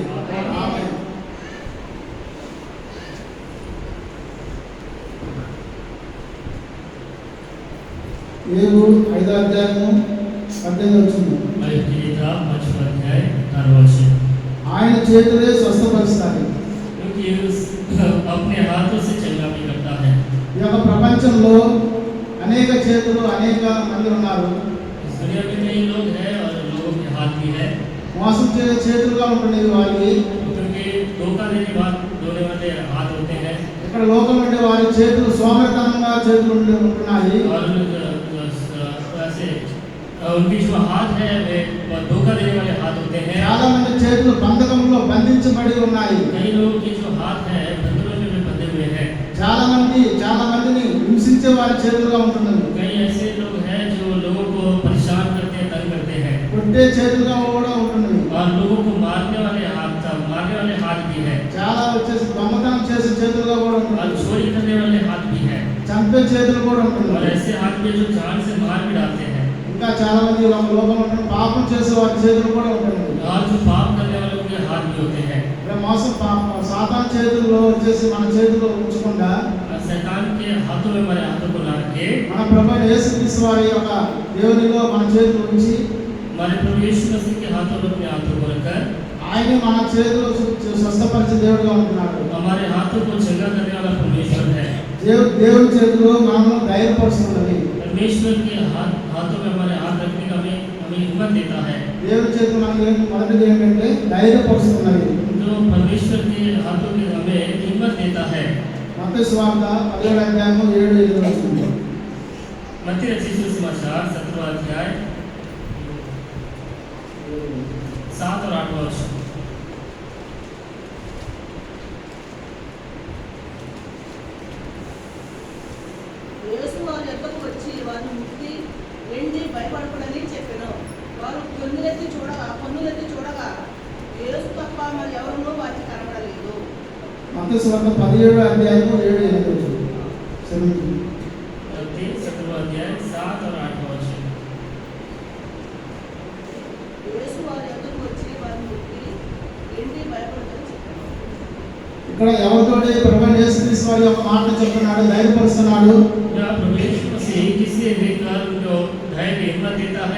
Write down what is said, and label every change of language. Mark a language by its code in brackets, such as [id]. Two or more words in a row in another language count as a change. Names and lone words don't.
[te] ఆమేన్. యోబు 5వ అధ్యాయము 18వ వచనం. ఆయన చేతులే స్వస్థపరుస్తాడు. [hi] अपने हाथों से चंगा भी करता है। [te] ఈ యొక్క ప్రపంచంలో అనేక చేతులు అనేక మంది ఉన్నారు. [hi] इस दुनिया में कई लोग हैं और लोगों के हाथ भी है। [te] మోసం చేసే చేతులుగా ఉంటున్నాయి వారికి. [hi] क्योंकि धोखा देने वाले हाथ होते हैं। [te] ఇక్కడ లోకం ఉండే వారి చేతులు సోమరితనంగా చేతులు ఉంటున్నాయి. [hi] और ऐसे उनकी जो हाथ है वे धोखा देने वाले हाथ होते हैं। [te] చాలా మంది చేతులు బంధకంలో బంధించబడి ఉన్నాయి. [hi] कई लोगों की जो हाथ है बंधनों में बंधे हुए हैं। [te] చాలా మందిని హింసించే వారి చేతులుగా ఉంటున్నది. [hi] कई ऐसे लोग हैं जो लोगों को परेशान करते हैं, तंग करते हैं। [te] కొట్టే చేతులుగా కూడా ఉంటున్నది. [hi] और लोगों को मारने वाले हाथ भी है। [te] చాలా వచ్చేసి దొంగతనం చేసే చేతులుగా కూడా [hi] और [te] ఉంటున్నది. [hi] चोरी करने वाले हाथ भी है। [te] చంపే చేతులు కూడా [hi] और [te] ఉంటున్నాయి. [hi] ऐसे हाथ में जो जान से मार भी डालते हैं। [te] ఇంకా చాలా మంది లోకం ఉంటున్న పాపం చేసే వారి చేతులు కూడా ఉంటున్నాయి. [hi] और जो पाप करने वालों के हाथ भी होते हैं। [te] మోసం సాతాను చేతుల్లో వచ్చేసి మన చేతుల్లో ఉంచకుండా [hi] शैतान के हाथों में हमारे हाथों को ला के [te] మన ప్రభువైన యేసుక్రీస్తు వారి యొక్క దేవునిలో మన చేతులు ఉంచి [hi] हमारे प्रभु यीशु मसीह के हाथों में अपने हाथों को रखकर [te] ఆయన మన చేతులు స్వస్థపరిచే దేవుడుగా ఉంటున్నాడు. [hi] हमारे हाथों को चंगा करने वाला परमेश्वर है। [te] దేవుని చేతిలో మనము ధైర్యపరుస్తున్నది. [hi] परमेश्वर के हाथों में हमारे हाथ रखने का हमें हिम्मत देता है। [te] దేవుని చేతిలో మనకి మొదటిది ఏంటంటే ధైర్యపరుస్తున్నది. [hi] जो परमेश्वर के हाथों में हमें हिम्मत देता है। [te] మత్తయి సువార్త 17వ అధ్యాయము 7-8 వచనం. [hi] मत्ती रचित सुसमाचार 17वां अध्याय 7 और 8 वचन। [te] యేసు వారి యొద్దకు వచ్చి వారిని ముట్టి వెండి భయపడకూడని చెప్పెను. వారు కన్నులెత్తి చూడగా యేసు తప్ప మరి ఎవరునూ వారికి కనబడలేదు. మత్తయి సువార్త 17వ అధ్యాయము 7-8 వచనం. [hi] 17वां अध्याय 7 और 8 वचन। [te] యేసు వారి యొద్దకు వచ్చి వారిని ముట్టి వెండి భయపడకూడని చెప్పెను. ఇక్కడ ఎవరితోటి ప్రభువైన యేసుక్రీస్తు వారి యొక్క మాట చెప్తున్నాడు, ధైర్యపరుస్తున్నాడు. [hi] परमेश्वर मसीह किसे देखकर उनको धैर्य हिम्मत देता है।